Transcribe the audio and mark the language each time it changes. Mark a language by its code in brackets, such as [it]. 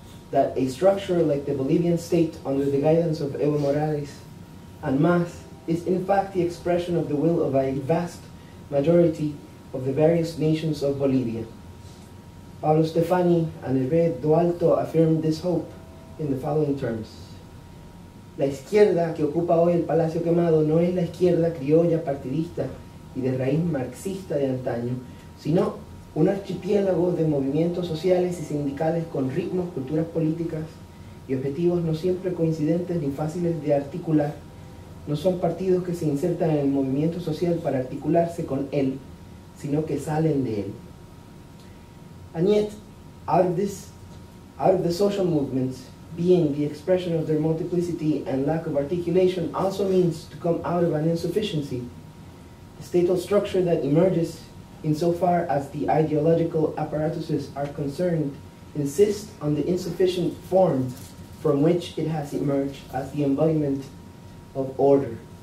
[en] That a structure like the Bolivian state under the guidance of Evo Morales and Mas is in fact the expression of the will of a vast majority of the various nations of Bolivia. Pablo Stefani and Hervé Dualto affirmed this hope in the following terms. [es] La izquierda que ocupa hoy el Palacio Quemado no es la izquierda criolla partidista y de raíz marxista de antaño, sino un archipiélago de movimientos sociales y sindicales con ritmos, culturas políticas y objetivos no siempre coincidentes ni fáciles de articular. No son partidos que se insertan en el movimiento social para articularse con él, sino que salen de él. [en] And yet, out of the social movements, being the expression of their multiplicity and lack of articulation also means to come out of an insufficiency. The statal structure that emerges insofar as the ideological apparatuses are concerned insists on the insufficient form from which it has emerged as the embodiment of order.